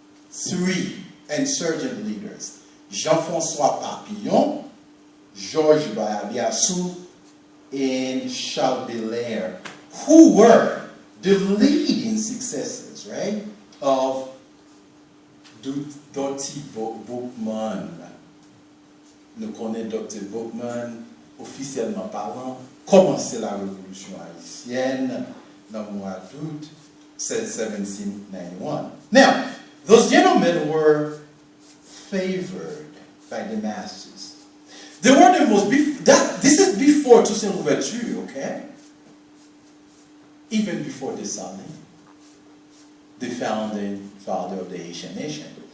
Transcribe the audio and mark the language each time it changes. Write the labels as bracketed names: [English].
[English] 3 insurgent leaders, Jean-François Papillon, Georges Biassou, and Charles Belair, who were the leading successors, right, of Dr. [French] Boukman. Nous connaissons Dr. Boukman, officiellement parlant, commencé la révolution haïtienne dans le mois d'août 1791. [English] Now, those gentlemen were favored by the masses. They were the most, this is before Toussaint Louverture, okay? Even before Dessalines, the founding father of the Haitian nation.